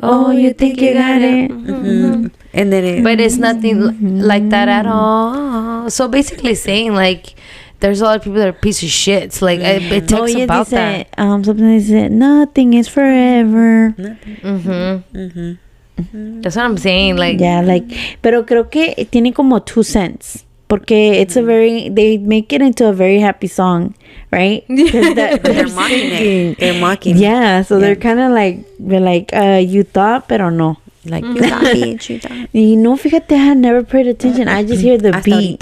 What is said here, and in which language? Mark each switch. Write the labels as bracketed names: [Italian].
[English] Oh, you think you got it. and then but it's nothing like that at all. So basically, saying like, there's a lot of people that are piece of shits. Like it talks about that. Something they said, nothing is forever. That's what I'm saying. Like Yeah, like, [Spanish] pero creo que tiene como 2 cents. Porque [English] it's they make it into a very happy song, right? they're mocking it. They're mocking it. Yeah, so they're kind of like, you thought, [Spanish] pero no. [English] Like, you thought, bitch, you thought. You know, [Spanish] fíjate, [English] I had never paid attention. I just hear the [Spanish] Hasta [English] beat.